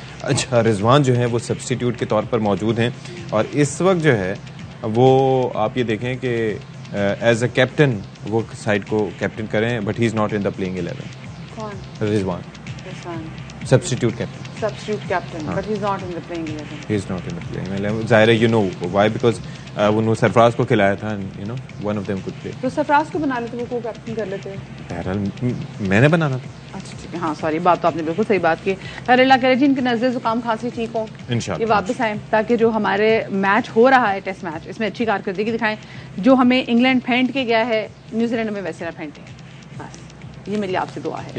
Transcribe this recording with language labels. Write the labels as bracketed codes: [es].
[hi] अच्छा, रिजवान जो है वो सब्स्टिट्यूट के तौर पर मौजूद हैं और इस वक्त जो है वो आप ये देखें कि [en] as a captain [hi] वो साइड को कैप्टन करें, [en] But he is not in the playing 11। [hi] कौन? Rizwan substitute captain, [en] but he's not in the playing 11. He is not in the playing 11. [hi] ज़ाहिर है, [en] you know why, because [hi] उन्होंने सरफराज को खिलाया था, [en] you know one of them could play. [hi] तो सरफराज को बना लेते, वो को कैप्टन कर लेते। बहरहाल मैंने बनाना था। अच्छा ठीक है, हाँ सॉरी, बात तो आपने बिल्कुल सही बात की। अल्लाह करे जी इनके नज़र जुकाम खांसी ठीक हो, इंशाल्लाह ये वापस आए, ताकि जो हमारे मैच हो रहा है टेस्ट मैच, इसमें अच्छी कारकर्दगी दिखाएं। जो हमें इंग्लैंड फेंट के गया है, न्यूजीलैंड में वैसे ना फेंटे, बस ये मेरी आपसे दुआ है।